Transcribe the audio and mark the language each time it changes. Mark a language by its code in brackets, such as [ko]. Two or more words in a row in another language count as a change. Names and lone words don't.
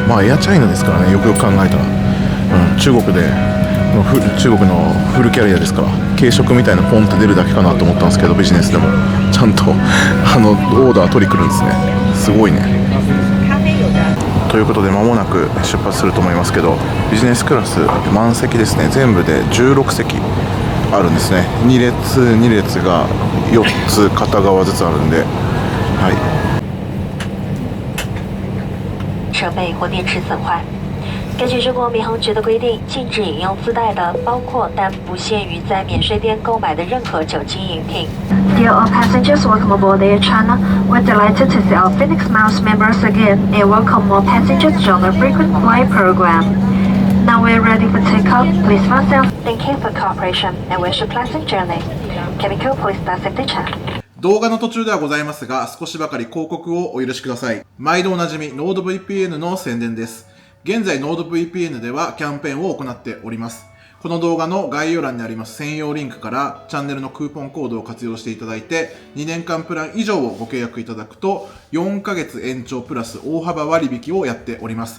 [ja] エアチャイナですからね、よくよく考えたら、中国のフルキャリアですから、軽食みたいなポンって出るだけかなと思ったんですけど、ビジネスでもちゃんとオーダー取り来るんですね。すごいね。ということで間もなく出発すると思いますけど、ビジネスクラス満席ですね。全部で16席あるんですね。2列が4つ片側ずつあるんで、はい。 [zh] 设备或电池损坏。根据中国民航局的规定，禁止饮用自带的，包括但不限于在免税店购买的任何酒精饮品。 [en] Dear all passengers, welcome aboard Air China. We're delighted to see our Phoenix Miles members again and welcome more passengers to join the frequent flyer program. Now we're ready for takeoff. Please fasten. Thank you for cooperation and wish a pleasant journey. Cabin crew, please fasten the check. [ja] 動画の途中ではございますが、少しばかり広告をお許しください。毎度おなじみ NordVPN の宣伝です。現在 NordVPN ではキャンペーンを行っております。この動画の概要欄にあります専用リンクからチャンネルのクーポンコードを活用していただいて、2年間プラン以上をご契約いただくと4ヶ月延長プラス大幅割引をやっております。